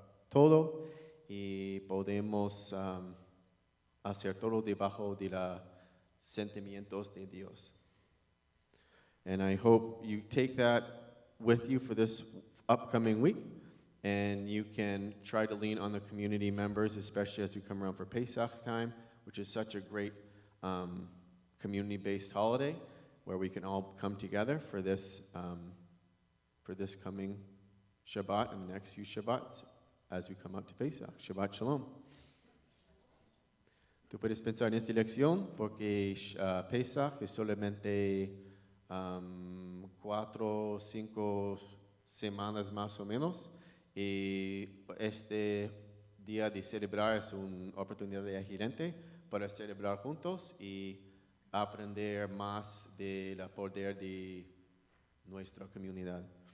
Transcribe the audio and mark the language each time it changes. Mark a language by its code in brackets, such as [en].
[es] todo y podemos hacer todo debajo de los sentimientos de Dios. [en] And I hope you take that with you for this upcoming week, and you can try to lean on the community members, especially as we come around for Pesach time, which is such a great community-based holiday where we can all come together for this coming Shabbat and the next few Shabbats as we come up to Pesach. [he] Shabbat Shalom. [es] Tú puedes pensar en esta lección porque Pesach es solamente 4 o 5 semanas más o menos, y este día de celebrar es una oportunidad excelente para celebrar juntos y aprender más del poder de nuestra comunidad.